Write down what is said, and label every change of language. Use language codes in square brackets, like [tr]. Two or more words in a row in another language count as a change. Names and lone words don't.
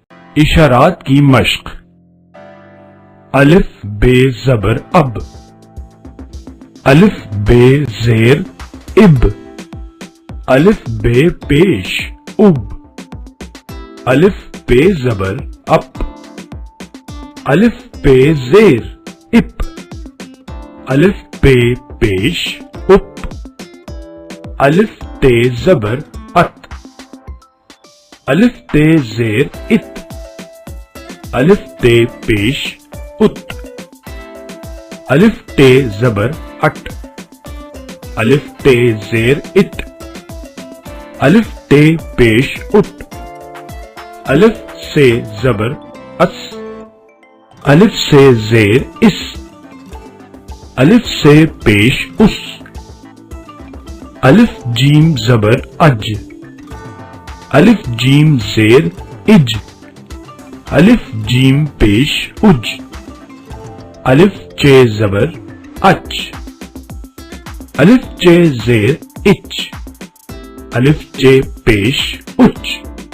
[ur] اشارات کی مشق۔ الف بے زبر اب، الف بے زیر اب، الف بے پیش اب، الف بے زبر اپ، الف بے زیر اپ، الف بے پیش اپ، الف تے زبر ات، الف تے زیر ات، الف تے پیش ات، الف تے زبر اٹ، الف تے زیر ات، الف تے پیش اٹ، الف سے زبر اس، الف سے زیر اس، الف سے پیش اس، الف جیم زبر اج، الف جیم زیر اج، الف جیم پیش اج، الف چے زبر اچ، الف چے زیر اچ، الف چے پیش اچ۔